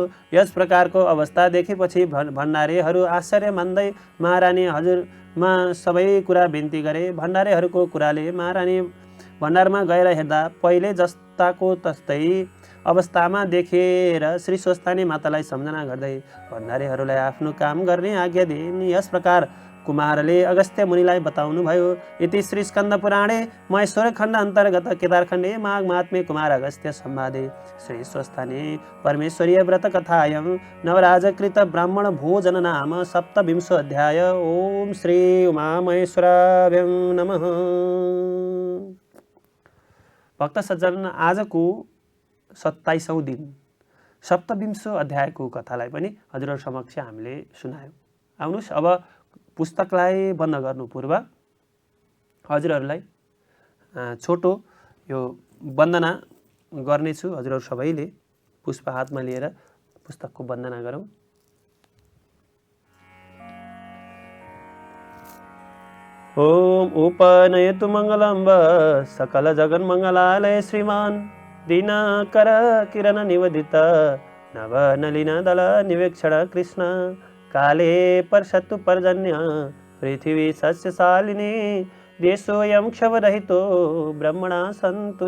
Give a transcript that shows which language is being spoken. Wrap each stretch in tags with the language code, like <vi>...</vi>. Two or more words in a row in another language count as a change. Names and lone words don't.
<ne>यस प्रकारको अवस्था देखेपछि भण्डारीहरू आश्चर्य मान्दै महारानी हजुरमा सबै कुरा बिन्ती गरे। भण्डारीहरूको कुराले महारानी भण्डारमा गएर हेर्दा पहिले जस्ताको तस्तै अवस्थामा देखेर श्री स्वस्थानी मातालाई सम्झना गर्दै भण्डारीहरूलाई आफ्नो काम गर्ने आज्ञा दिइन्। यस प्रकार कुमारले अगस्त्य मुनिलाई बताउनु भयो।</ne> <sa>इति श्री स्कन्द पुराणे महेश्वर खण्ड अन्तर्गत केदारखण्डे माघ महात्म्ये कुमार अगस्त्य संवादे श्री स्वस्थानी परमेश्वरीय व्रत कथायां नवराजकृत ब्राह्मण भोजन नाम 27 अध्याय। ओम श्री उमा महेश्वराभ्यं नमः।</sa> <ne>भक्त सज्जन, आजको 27औं दिन 27 अध्यायको कथालाई पनि हजुरहरु समक्ष हामीले सुनायौं। आउनुस् अब पुस्तकलाई बन्द गर्नु पूर्व हजुरहरूलाई छोटो यो वन्दना गर्नेछु। हजुरहरू सबैले पुष्प हातमा लिएर पुस्तकको वन्दना गरौँ।</ne> <sa>ओम उपनयतु मङ्गलं सकल जगन्मङ्गलालय श्रीमान् दिनकर किरण निवदित नवनलिन दल निवेक्षण कृष्ण काले परशतु पर्जन्य पृथिवी सस्यशालिनी देशोऽयं क्षवरहितो ब्रह्मणा सन्तु</sa>